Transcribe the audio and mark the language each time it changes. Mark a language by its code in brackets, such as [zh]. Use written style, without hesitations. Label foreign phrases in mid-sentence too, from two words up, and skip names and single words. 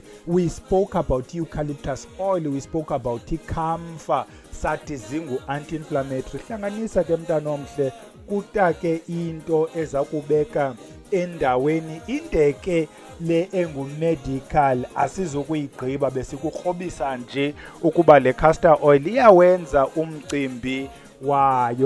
[en] We spoke about eucalyptus oil, we spoke about camphor, [xh] sathi zingu-anti-inflammatory. Hlanganisa ke mntana omhle kuta ke into eza kubeka endaweni indeke le engu-medical. Asizukuyigqiba besikukrobisa nje ukuba le [en] castor oil [xh] iyawenza umcimbi wayo.